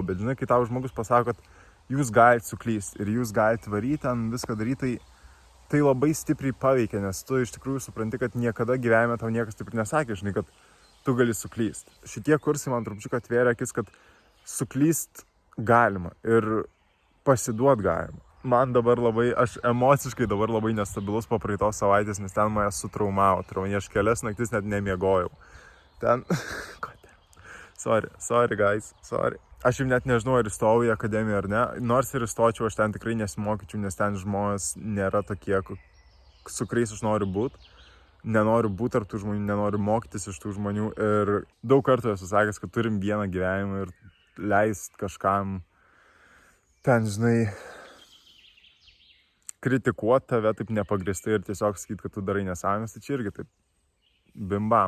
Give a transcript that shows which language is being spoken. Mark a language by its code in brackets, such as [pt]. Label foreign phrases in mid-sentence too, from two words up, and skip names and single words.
[lt] Bet, žinai, kai tau žmogus pasako, kad jūs galite suklysti ir jūs galite varyti ten viską daryti, tai labai stipriai paveikia, nes tu iš tikrųjų supranti, kad niekada gyvenime tau niekas taip ir nesakė, žinai, kad tu gali suklysti. Šitie kursai man trupčiuką atvėrė akis, kad suklyst galima. Ir pasiduot galima. Man dabar aš emociškai dabar labai nestabilus po praeitos savaitės, nes ten mane sutraumavo. Aš kelias naktis net nemiegojau. Ten... [en] Sorry guys, sorry. [lt] Aš jau net nežinau, ar įstojau į akademiją ar ne. Nors ir įstočiau, aš ten tikrai nesimokyčiau, nes ten žmonės nėra tokie, su kuriais aš noriu būti. Nenoriu būti tarp tų žmonių, nenoriu mokytis iš tų žmonių. Ir daug kartų esu sakęs, kad turim vieną gyvenimą ir leist kažkam ten, žinai, kritikuoti tave taip nepagristai ir tiesiog sakyti, kad tu darai nesąmonės, tai čia irgi taip bimbam.